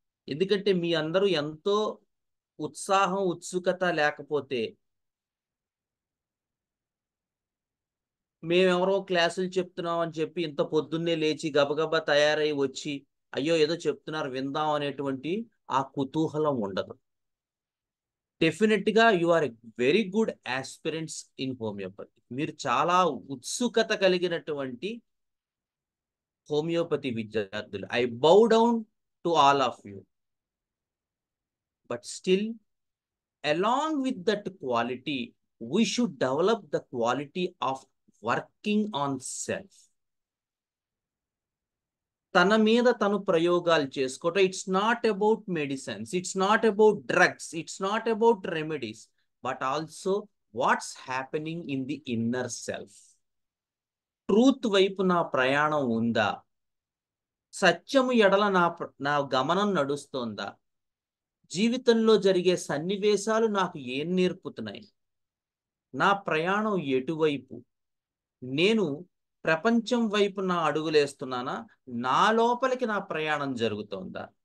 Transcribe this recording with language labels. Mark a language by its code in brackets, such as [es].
[te] ఎందుకంటే మీ అందరూ ఎంతో ఉత్సాహం ఉత్సుకత లేకపోతే మేమెవరో క్లాసులు చెప్తున్నాం అని చెప్పి ఇంత పొద్దున్నే లేచి గబగబా తయారై వచ్చి అయ్యో ఏదో చెప్తున్నారు విందాం అనేటువంటి ఆ కుతూహలం ఉండదు. [en] డెఫినెట్గా you are a very good aspirants in homeopathy. [te] మీరు చాలా ఉత్సుకత కలిగినటువంటి హోమియోపతి విద్యార్థులు. [en] I bow down to all of you. But still along with that quality we should develop the quality of working on self. [te] తన మీద తను ప్రయోగాలు చేసుకోవటం. [en] It's not about medicines, it's not about drugs, it's not about remedies, but also what's happening in the inner self. [te] Truth వైపు నా ప్రయాణం ఉందా, సత్యము ఎడల నా గమనం నడుస్తోందా, జీవితంలో జరిగే సన్నివేశాలు నాకు ఏం నేర్పుతున్నాయి, నా ప్రయాణం ఎటువైపు, నేను ప్రపంచం వైపు నా అడుగులేస్తున్నానా, నా లోపలికి నా ప్రయాణం జరుగుతోందా.